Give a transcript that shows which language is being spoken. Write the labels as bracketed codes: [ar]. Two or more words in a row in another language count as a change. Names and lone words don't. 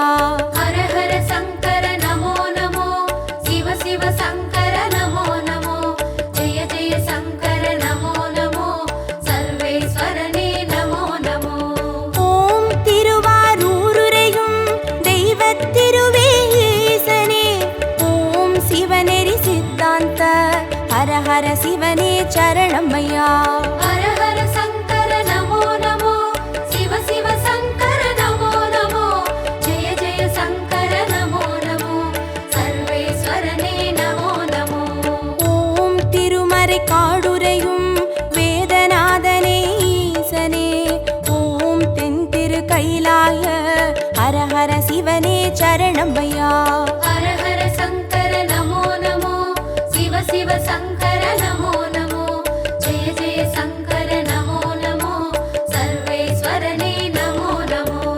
[sa] हर हर शंकर नमो नमो शिव शिव शंकर नमो नमो जय जय शंकर नमो नमो सर्वेश्वरने नमो नमो [ta] ஓம் திருவாரூருரையும் தெய்வத்திருவே ஈசனே ஓம் சிவநெறி சித்தாந்த ஹரஹர சிவனே சரணமையா [sa] हर हर शंकर नमो नमो शिव शिव शंकर नमो नमो जय जय शंकर नमो नमो सर्वेश्वरने नमो नमो [ta] ஓம் திருமறை காடுரையும் வேதநாதனே ஈசனே ஓம் தென் திரு கைலாய ஹரஹர சிவனே சரணமையா [sa] हर हर शंकर नमो नमो शिव शिव शंकर नमो नमो जय जय शंकर नमो नमो सर्वेश्वरने नमो नमो